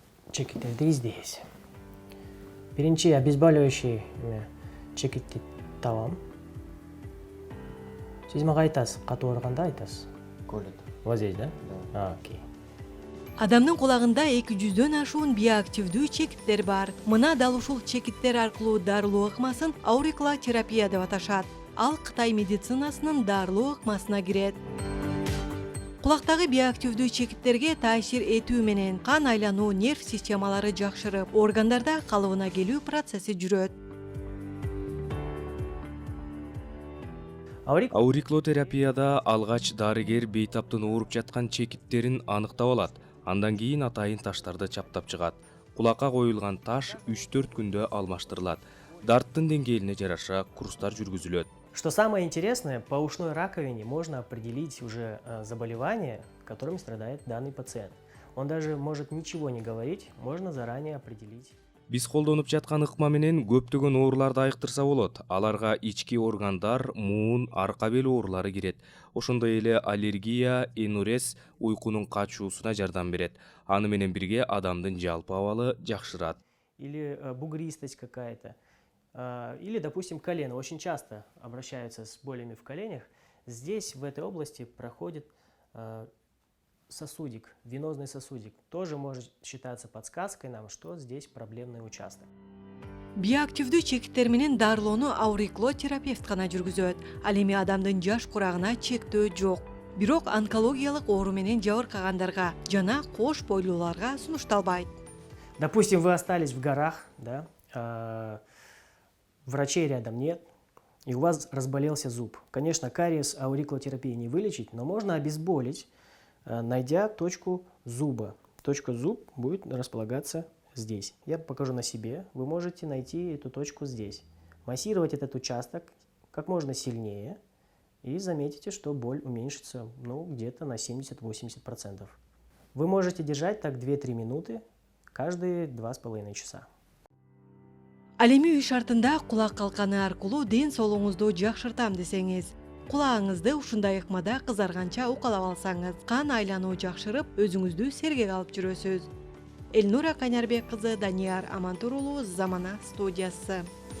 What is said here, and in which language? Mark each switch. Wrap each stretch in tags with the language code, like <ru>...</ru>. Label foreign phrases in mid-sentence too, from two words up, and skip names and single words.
<ky>чекиттерди издейбиз. Биринчи обезболивающий чекитти табам. Сиз мага айтасыз, катуу ооруганда айтасыз.</ky> <ru>Колет. Вот здесь, да? Да. Окей.</ru> <ky>Адамдын кулагында 200дөн ашуун биоактивдүү чекиттер бар. Мына дал ушул чекиттер аркылуу дарылоо ыкмасын аурикулотерапия деп аташат. Ал Кытай медицинасынын дарылоо ыкмасына кирет. Кулактагы биоактивдүү чекиттерге таасир этүү менен кан айлануу, нерв системалары жакшырып, органдарда калыбына келүү процесси жүрөт. Аурикулотерапияда алгач дарыгер бейтаптын ооруп жаткан чекиттерин аныктап алат. Андан кийин атайын таштарды чаптап чыгат. Кулакка коюлган таш 3-4 күндө алмаштырылат. Дарттын деңгээлине жараша курстар жүргүзүлөт.</ky> <ru>Что самое интересное, по ушной раковине можно определить уже заболевание, которым страдает данный пациент. Он даже может ничего не говорить, можно заранее определить.</ru> <ky>Биз колдонуп жаткан ыкма менен көптөгөн ооруларды айыктырса болот. Аларга ички органдар, муун, арка бел оорулары кирет. Ошондой эле аллергия, энурез уйкунун качуусуна жардам берет. Аны менен бирге адамдын жалпы абалы жакшырат.</ky> <ru>Или бугристость какая-то. Или, допустим, колено. Очень часто обращаются с болями в коленях. Здесь, в этой области, проходит сосудик, венозный сосудик. Тоже может считаться подсказкой нам, что здесь проблемный участок.</ru> <ky>Биоактивдүү чекиттер менен дарылоону аурикулотерапевт гана жүргүзөт. Ал эми адамдын жаш курагына чектөө жок. Бирок онкологиялык оору менен жабыркагандарга жана кош бойлууларга сунушталбайт.</ky> <ru>Допустим, вы остались в горах, да, врачей рядом нет, и у вас разболелся зуб. Конечно, кариес аурикулотерапией не вылечить, но можно обезболить, найдя точку зуба. Точка зуб будет располагаться здесь. Я покажу на себе. Вы можете найти эту точку здесь. Массировать этот участок как можно сильнее, и заметите, что боль уменьшится где-то на 70-80%. Вы можете держать так 2-3 минуты каждые 2,5 часа.</ru> <ky>Ал эми үй шартында кулак калканы аркылуу ден соолугуңузду жакшыртам десеңиз, кулагыңызды ушундай ыкмада кызарганча укалап алсаңыз, кан айлануу жакшырып, өзүңүздү сергек алып жүрөсүз. Элнура Канярбек кызы, Данияр Амантур уулу, Замана студиясы.</ky>